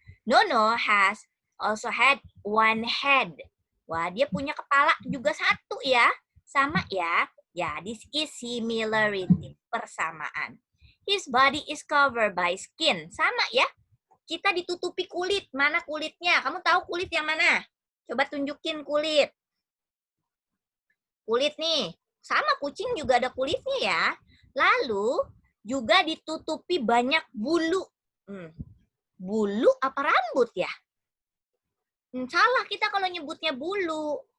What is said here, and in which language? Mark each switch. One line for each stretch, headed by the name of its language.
English: Nono has also had one head.
Indonesian: Wah, dia punya kepala juga satu ya. Sama ya. Ya,
English: this is similarity,
Indonesian: persamaan.
English: His body is covered by skin.
Indonesian: Sama ya. Kita ditutupi kulit. Mana kulitnya? Kamu tahu kulit yang mana? Coba tunjukin kulit. Kulit nih. Sama kucing juga ada kulitnya ya. Lalu juga ditutupi banyak bulu. Bulu apa rambut ya? Salah kita kalau nyebutnya bulu.